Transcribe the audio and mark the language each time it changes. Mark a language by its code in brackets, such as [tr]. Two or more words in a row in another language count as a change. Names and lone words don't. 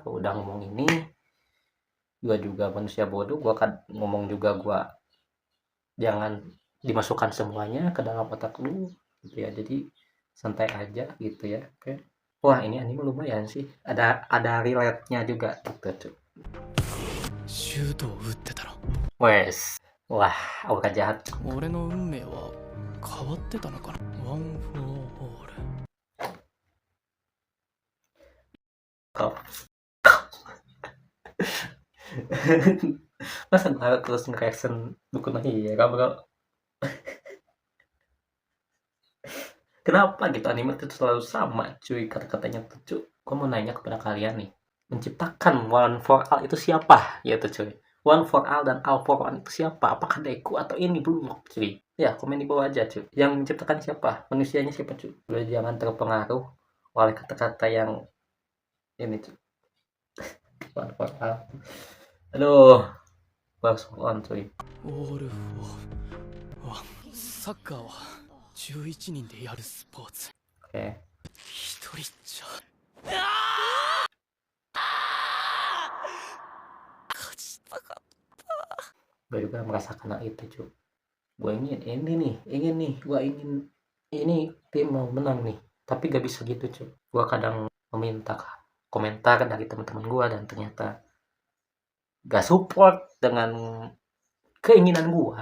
[id] Udah ngomong ini, gua juga manusia bodoh, gua kan ngomong juga, gua jangan dimasukkan semuanya ke dalam otak lu gitu ya, jadi santai aja gitu ya. Oke, wah ini anime lumayan sih, ada relate-nya juga gitu cuy. [ja] シュートを打ってたら [id] Wes, wah aura jahat. [ja] 俺の運命は変わってたのかな。ワン・フォー・オール [id] Kok masa gue harus terus nge-reaction Boku no Hero bro? Kenapa gitu anime itu selalu sama cuy kata-katanya tuh cuy. Gue mau nanya kepada kalian nih, menciptakan One for All itu siapa gitu cuy? One for All dan All for One itu siapa? Apakah Deku atau ini Block cuy? Ya komen di bawah aja cuy, yang menciptakan siapa, manusianya siapa cuy. Udah jangan terpengaruh oleh kata-kata yang ini cuy. One for All, aduh, harus [en] move on [id] cuy. [ja] オール・フォー・ワン。サッカーは11人でやるスポーツ。 [id] Oke, [ja] 一人じゃ勝ちたかっ [id] gue juga merasakan hal itu cuy. Gue ingin ini nih, gue ingin ini tim mau menang nih, tapi gak bisa gitu cuy. Gue kadang meminta komentar dari teman-teman gue, dan ternyata gak support dengan keinginan gue.